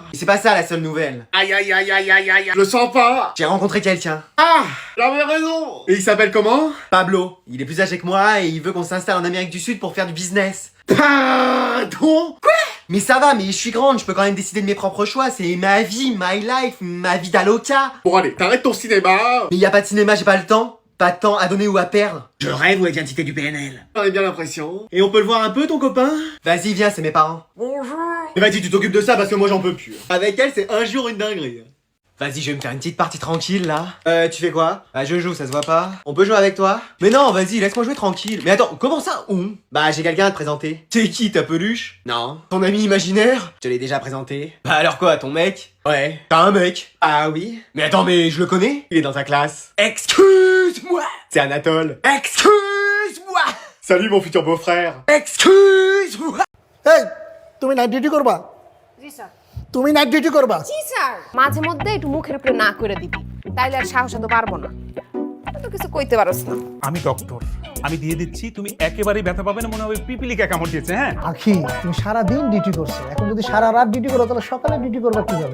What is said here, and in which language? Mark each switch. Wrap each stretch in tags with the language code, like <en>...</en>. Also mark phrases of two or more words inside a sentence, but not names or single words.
<fr>Et c'est pas ça la seule nouvelle. Aïe aïe aïe aïe aïe aïe. Je le sens pas. J'ai rencontré quelqu'un. Ah, j'avais raison. Et il s'appelle comment? Pablo. Il est plus âgé que moi et il veut qu'on s'installe en Amérique du Sud pour faire du business. Pardon? Quoi? Mais ça va, mais je suis grande, je peux quand même décider de mes propres choix. C'est ma vie,</fr> <en>my life,</en> <fr>ma vie d'aloca. Bon allez, t'arrêtes ton cinéma. Mais y a pas de cinéma, j'ai pas le temps. Pas de temps à donner ou à perdre. Je rêve ou l'identité du PNL. J'en ai bien l'impression. Et on peut le voir un peu ton copain? Vas-y, viens, c'est mes parents. Bonjour. Et vas-y, tu t'occupes de ça parce que moi j'en peux plus. Avec elle, c'est un jour une dinguerie. Vas-y, je vais me faire une petite partie tranquille là. Tu fais quoi? Ah, je joue, ça se voit pas. On peut jouer avec toi? Mais non, vas-y, laisse-moi jouer tranquille. Mais attends, comment ça? Où? Bah, j'ai quelqu'un à te présenter. T'es qui, ta peluche? Non. Ton ami imaginaire? Je te l'ai déjà présenté. Bah alors quoi, ton mec? Ouais. T'as un mec? Ah oui. Mais attends, mais je le connais? Il est dans ta classe. Excuse-moi! C'est Anatole. Excuse-moi! Salut mon futur beau-frère. Excuse-moi!</fr> <bn>এই তুমি</bn> <en>night duty</en> <bn>করবা জি স্যার তুমি</bn> <en>night duty</en> <bn>করবা জি স্যার মাঝে মধ্যে একটু মুখের উপরে না করে দিবি তাইলে আর সাহস তো পারবো না তো কিছু কইতে পারছ না আমি ডক্টর, আমি দিয়ে দিচ্ছি, তুমি একেবারেই ব্যথা পাবে না, মনে হবে পিপিলিকা কামড় দিয়েছে। হ্যাঁ, আখি তুমি সারা দিন ডিউটি করছো এখন যদি সারা রাত ডিউটি করো তাহলে সকালে ডিউটি করবা কিভাবে</bn>